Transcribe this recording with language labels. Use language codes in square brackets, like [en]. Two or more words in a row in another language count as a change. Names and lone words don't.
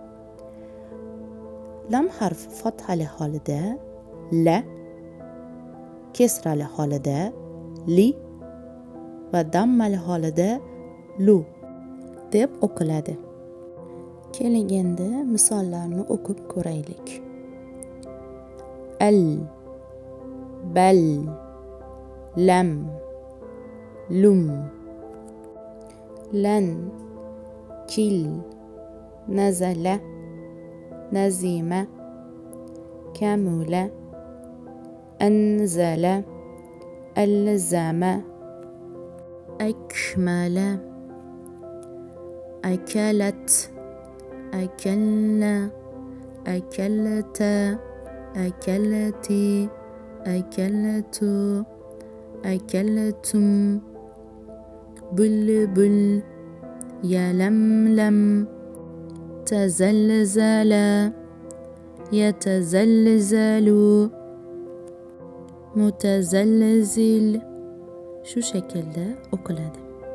[uz] Lam harfi fathali holida la, kesrali holida li va dammali holida lu deb o'qiladi. Keling endi misollarni o'qib ko'raylik. [ar] Al, بل لم لم, لن كل نزل نزم كمل, أنزل ألزم أكمل أكلت أكلنا أكلت أكلت أكلت أكلتم بلبل يلملم تزلزل يتزلزل [uz] mutazallazil shu shaklda o'qiladi.